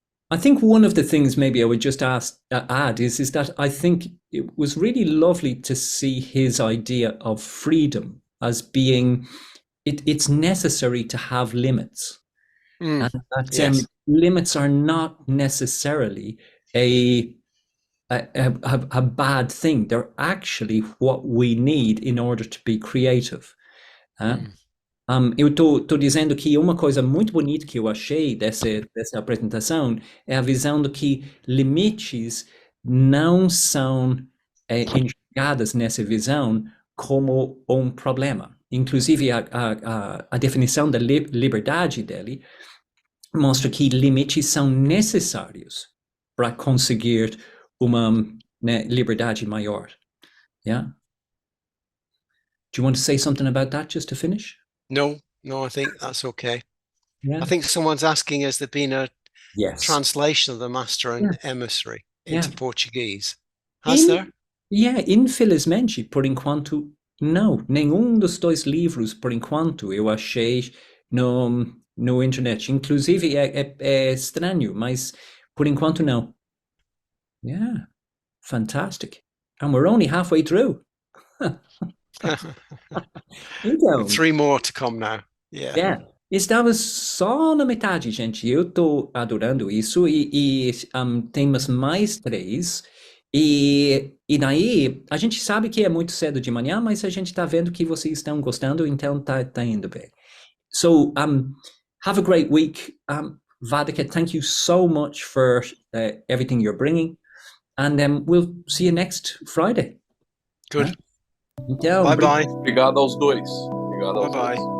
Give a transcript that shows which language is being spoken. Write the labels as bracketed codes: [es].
[en] I think one of the things maybe I would just add is that I think it was really lovely to see his idea of freedom as being, it's necessary to have limits. And that yes. Limits are not necessarily a bad thing. They're actually what we need in order to be creative. [pt] Eu estou dizendo que uma coisa muito bonita que eu achei dessa apresentação é a visão de que limites não são enxergadas nessa visão como problema. Inclusive, a definição da liberdade dele mostra que limites são necessários para conseguir uma liberdade maior. [en] Yeah? Do you want to say something about that just to finish? No, I think that's okay. Yeah. I think someone's asking, has there been a translation of the Master and Emissary into Portuguese? Has there? [pt] Infelizmente, por enquanto, não. Nenhum dos dois livros, por enquanto, eu achei no internet. Inclusive, é estranho, mas por enquanto não. [en] Yeah, fantastic. And we're only halfway through. [pt] Então, [en] 3 more to come now. Yeah. [pt] Estava só na metade, gente. Eu estou adorando isso e temos mais 3. E daí, a gente sabe que é muito cedo de manhã, mas a gente está vendo que vocês estão gostando, então tá indo bem. [en] So, have a great week. Vaddhaka, thank you so much for everything you're bringing. And we'll see you next Friday. Good. [pt] Então, [en] bye-bye. [pt] Obrigado aos dois. Obrigado aos dois.